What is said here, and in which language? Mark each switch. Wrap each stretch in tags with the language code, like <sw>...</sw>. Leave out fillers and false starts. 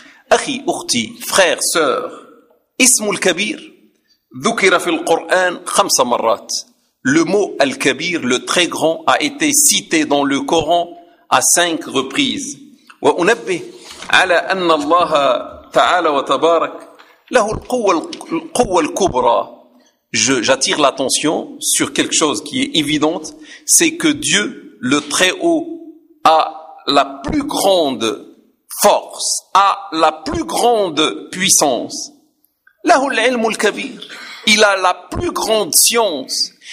<ar>Akhi, ukhti,</ar> <fr>frère, sœur,</fr> <ar>ismul kabir, dhukira fil Qur'an 5 marrat.</ar> <fr>Le mot al-kabir, le très grand, a été cité dans le Coran à 5 reprises.</fr> <ar>Wa unabbih على أن الله تعالى وتبارك له القوة الكبرى.</ar> <fr>J'attire l'attention sur quelque chose qui est évidente, c'est que Dieu, le Très-Haut, a la plus grande force, a la plus grande puissance.</fr> <ar>له العلم الكبير.</ar> <fr>Il a la plus grande science.</fr>